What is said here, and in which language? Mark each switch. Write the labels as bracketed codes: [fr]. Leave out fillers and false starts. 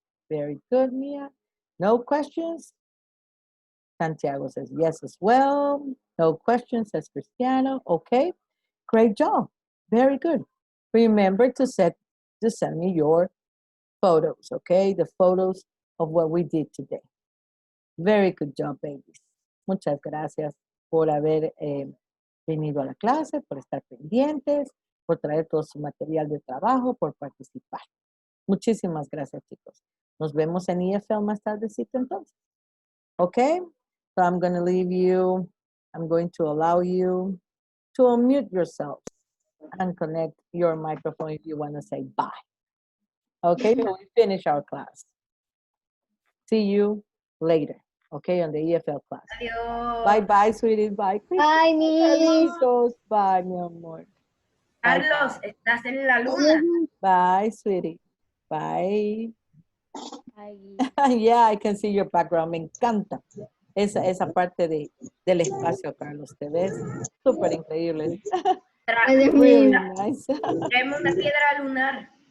[en] Very good, Mia. No questions? Santiago says yes as well. No questions, says Cristiano. Okay. Great job. Very good. Remember to send me your photos, okay? The photos of what we did today. Very good job, babies. [es] Muchas gracias por haber venido a la clase, por estar pendientes, por traer todo su material de trabajo, por participar. Muchísimas gracias, chicos. Nos vemos en EFL más tardecito entonces. [en] Okay? So I'm going to leave you. I'm going to allow you to unmute yourselves and connect your microphone if you want to say bye. Okay, so we finish our class. See you later, okay, on the EFL class. [es] Adiós. [en] Bye, sweetie. Bye, Chris. Bye, Miss. [es] Bye, mi amor. Carlos, estás en la luna. [en] Bye, sweetie. Bye. Bye. Yeah, I can see your background. [es] Me encanta esa parte del espacio, Carlos. ¿Te ves? Súper increíble. [en] Really nice. [es] Traemos una piedra lunar.